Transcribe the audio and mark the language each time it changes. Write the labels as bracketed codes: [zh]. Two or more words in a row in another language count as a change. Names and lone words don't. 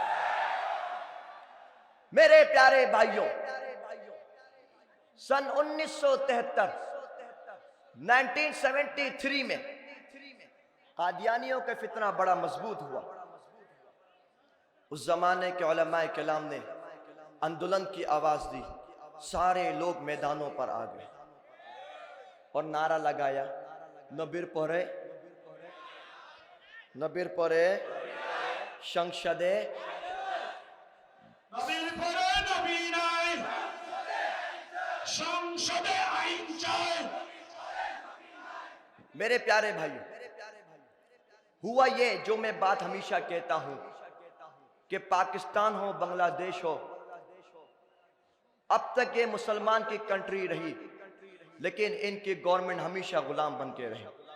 [ur] میرے پیارے بھائیوں، سن 1973 میں قادیانیوں کا فتنہ بڑا مضبوط ہوا. اس زمانے کے علماء کلام نے اندولن کی آواز دی، سارے لوگ میدانوں پر آ گئے اور نعرہ لگایا، [bn] নবীর পরে নবীর পরে [ur] সংসদে [bn] নবীর পরে নবী নাই, সংসদে আইন চাই. [ur] میرے پیارے بھائیوں، ہوا یہ جو میں بات ہمیشہ کہتا ہوں کہ پاکستان ہو، بنگلہ دیش ہو، اب تک یہ مسلمان کی کنٹری رہی لیکن ان کی گورنمنٹ ہمیشہ غلام بن کے رہی.